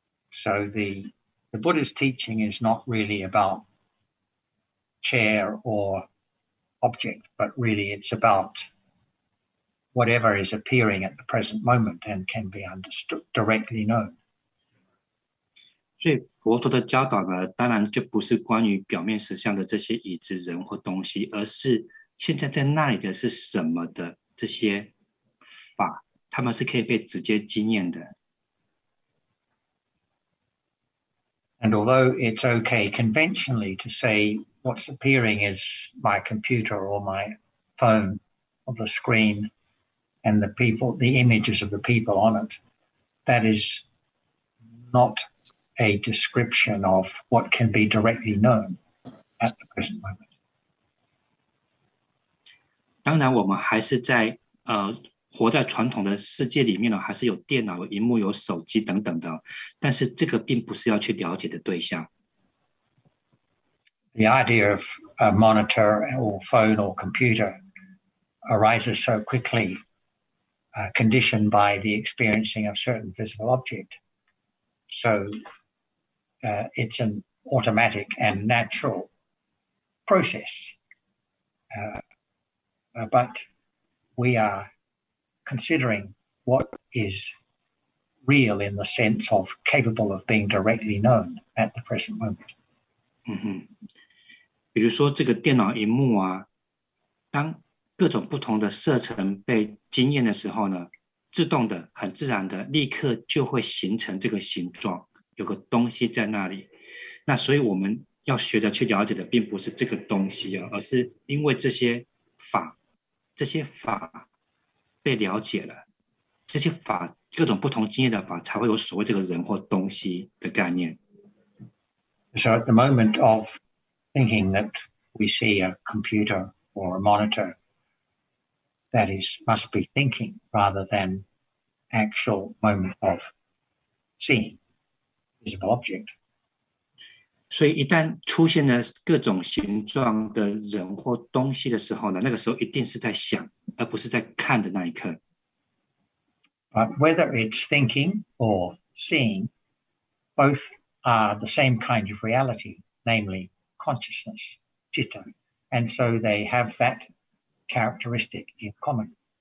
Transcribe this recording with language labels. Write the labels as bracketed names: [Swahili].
[English] So the Buddha's teaching is not really about chair or object, but really it's about whatever is appearing at the present moment and can be understood, directly known. [Chinese] 所以佛陀的教导呢，当然就不是关于表面实相的这些已知人或东西，而是现在在那里的是什么的这些法，他们是可以被直接经验的。 [English] And although it's okay conventionally to say what's appearing is my computer or my phone or the screen and the images of the people on it, that is not a description of what can be directly known at the present moment. [Chinese] 当然，我们还是在活在传统的世界里面呢，还是有电脑、有荧幕、有手机等等的，但是这个并不是要去了解的对象。 [English] The idea of a monitor or phone or computer arises so quickly, conditioned by the experiencing of certain visible object. So it's an automatic and natural process. But we are considering what is real in the sense of capable of being directly known at the present moment. [Chinese] 比如说这个电脑荧幕啊，当各种不同的色层被经验的时候呢，自动的、很自然的，立刻就会形成这个形状，有个东西在那里。那所以我们要学着去了解的，并不是这个东西啊，而是因为这些法被了解了，这些法各种不同经验的法才会有所谓这个人或东西的概念。 [English] So at the moment of thinking that we see a computer or a monitor, that must be thinking rather than actual moment of seeing visible object. [Chinese] 所以一旦出现了各种形状的人或东西的时候呢，那个时候一定是在想，而不是在看的那一刻。 [English] But whether it's thinking or seeing, both are the same kind of reality, namely consciousness, citta, and so they have that characteristic in common.